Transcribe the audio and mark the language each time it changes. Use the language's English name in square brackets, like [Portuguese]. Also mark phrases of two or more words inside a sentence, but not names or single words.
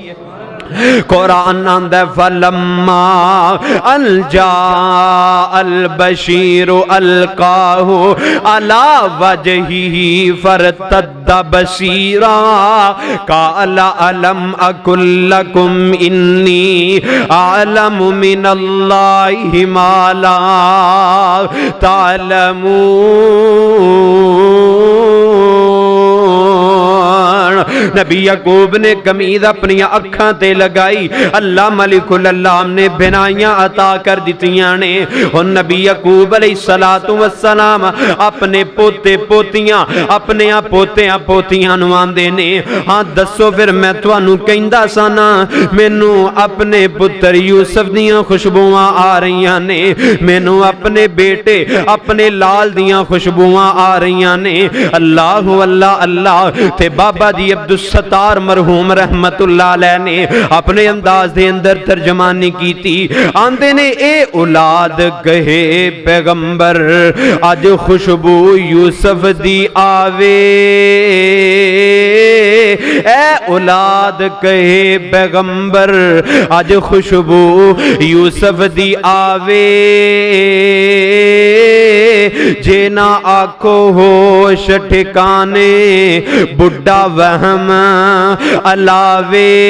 [Punjabi] ਕੁਰਾਨ ਆਂਦਾ [Arabic] فلما أن جاء البشير ألقاه على وجهه فارتد بصيرا قال ألم أقل لكم إني أعلم من الله ما لا تعلمون. [Punjabi] ਨਬੀ ਯਾਕੂਬ ਨੇ ਕਮੀਜ਼ ਅਪਣੀ ਅੱਖਾਂ ਤੇ ਲਗਾਈ, ਅੱਲਾਹ ਮਲਿਕੁਲ ਅੱਲਾਹ ਨੇ ਬਿਨਾਈਆਂ ਅਤਾ ਕਰ ਦਿੱਤੀਆਂ ਨੇ। ਔਰ ਨਬੀ ਯਾਕੂਬ [Arabic] عليه الصلاة والسلام [Punjabi] ਅਪਣੇ ਪੋਤੇ ਪੋਤੀਆਂ ਅਪਣੇ ਪੋਤੀਆਂ ਪੋਤੀਆਂ ਨੂੰ ਆਂਦੇ ਨੇ, ਹਾਂ ਦੱਸੋ ਫਿਰ ਮੈਂ ਤੁਹਾਨੂੰ ਕਹਿੰਦਾ ਸਾ ਨਾ ਮੈਨੂੰ ਅਪਣੇ ਪੁੱਤਰ ਯੂਸੁਫ਼ ਦੀਆਂ ਖ਼ੁਸ਼ਬੂਆਂ ਆ ਰਹੀ ਨੇ, ਮੈਨੂੰ ਅਪਣੇ ਬੇਟੇ ਅਪਣੇ ਲਾਲ ਦੀਆਂ ਖ਼ੁਸ਼ਬੂਆਂ ਆ ਰਹੀ ਨੇ। अल्लाह अल्लाह अल्लाह। ਤੇ ਬਾਬਾ ਜੀ ਅਬਦੁਲ ਸੱਤਾਰ ਮਰਹੂਮ [Arabic] رحمة الله عليه [Punjabi] ਨੇ ਅਪਣੇ ਅੰਦਾਜ਼ ਦੇ ਅੰਦਰ ਤਰਜਮਾਨੀ ਕੀ ਥੀ। ਆਂਦੇ ਨੇ ਏ ਔਲਾਦ ਕਹੇ ਪੈਗ਼ੰਬਰ ਅੱਜ ਖ਼ੁਸ਼ਬੂ ਯੂਸੁਫ਼ ਦੀ ਆਵੇ, ਏ ਔਲਾਦ ਕਹੇ ਪੈਗ਼ੰਬਰ ਅੱਜ ਖ਼ੁਸ਼ਬੂ ਯੂਸੁਫ਼ ਦੀ ਆਵੇ, ਜੇ ਨਾ ਆਖੋ ਹੋਸ਼ ਠਿਕਾਣੇ ਬੁੱਢਾ ਵਹਿਮ ਅਲਾਵੇ।